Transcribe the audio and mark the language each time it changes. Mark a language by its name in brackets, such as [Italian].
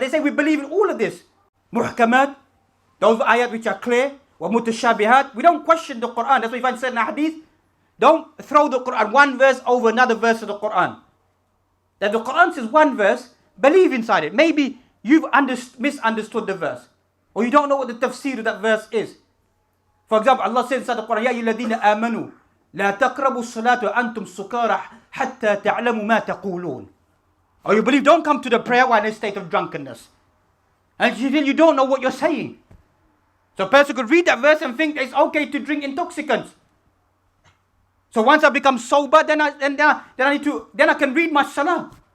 [English] They say we believe in all of this. Muhkamat, those ayat which are clear, wa mutashabihat. We don't question the Quran. That's why you find certain hadith. Don't throw the Quran, one verse over another verse of the Quran. That the Quran says one verse, believe inside it. Maybe you've misunderstood the verse. Or you don't know what the tafsir of that verse is. [Arabic] For example, Allah says inside the Quran, يَا أَيُّهَا الَّذِينَ آمَنُوا لَا تَقْرَبُوا الصَّلَاةَ وَأَنْتُمْ سُكَارَى حَتَّى تَعْلَمُوا مَا تَقُولُونَ. [English] Or you believe, don't come to the prayer while in a state of drunkenness. And you don't know what you're saying. So a person could read that verse and think it's okay to drink intoxicants. So once I become sober, then I can read my salah.